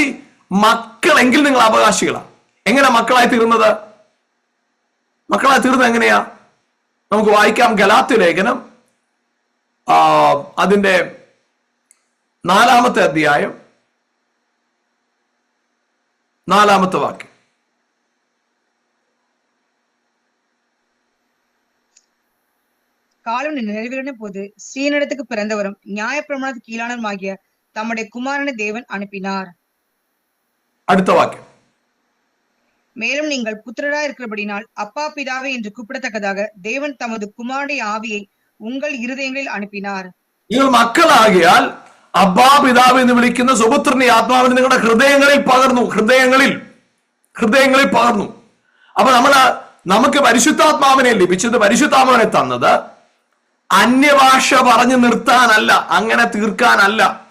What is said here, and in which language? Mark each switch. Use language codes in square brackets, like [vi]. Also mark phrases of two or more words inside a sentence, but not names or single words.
[ml] മക്കളെങ്കിൽ നിങ്ങൾ അവകാശികളാ. എങ്ങനെ മക്കളായി തീർന്നത്? മക്കളായി തീർന്നത് എങ്ങനെയാ? നമുക്ക് വായിക്കാം. ഗലാത്യ ലേഖനം അതിന്റെ 4-ാമത്തെ അധ്യായം 4-ാമത്തെ വാക്യം. [ta] காலம் நிறைவேறின போது ஸ்ரீனிடத்துக்கு பிறந்தவரும் நியாயப்பிரமாணத்துக்கு கீழானவருமாகிய தம்முடைய குமாரனை தேவன் அனுப்பினார். அடுத்த வாக்கியம். மேலும் நீங்கள் புத்திரராய் இருக்கிறபடினால் அப்பா பிதாவே என்று கூப்பிடத்தக்கதாக தேவன் தமது குமாரனுடைய ஆவியை உங்கள் இருதயங்களில் അനുപ്പിനാർ. [ml] നിങ്ങൾ മക്കളാകിയാൽ അബ്ബാ പിതാവ് എന്ന് വിളിക്കുന്ന സുപുത്രന്റെ ആത്മാവിനെ നിങ്ങളുടെ ഹൃദയങ്ങളിൽ പകർന്നു. ഹൃദയങ്ങളിൽ പകർന്നു. അപ്പൊ നമുക്ക് പരിശുദ്ധാത്മാവിനെ ലഭിച്ചത്, പരിശുദ്ധാത്മാവിനെ തന്നത് അന്യഭാഷ പറഞ്ഞു നിർത്താനല്ല, അങ്ങനെ തീർക്കാനല്ല.